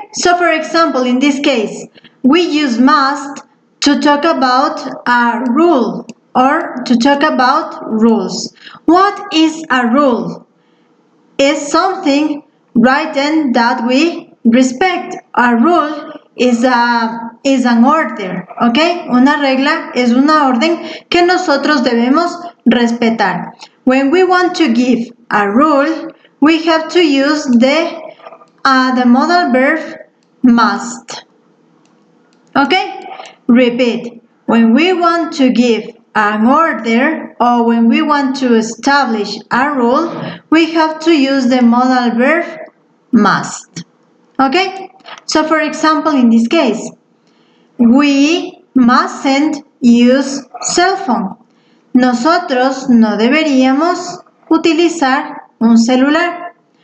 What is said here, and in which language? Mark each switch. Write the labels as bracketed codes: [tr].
[en] So for example, in this case, we use must to talk about a rule or to talk about rules. What is a rule? It's something written that we respect. A rule is an order, ¿ok? [es] Una regla es una orden que nosotros debemos respetar. [en] When we want to give a rule, we have to use the modal verb must. Okay? Repeat. When we want to give an order or when we want to establish a rule, we have to use the modal verb must. Okay? So for example, in this case, we mustn't use cell phone. [es] Nosotros no deberíamos utilizar un celular.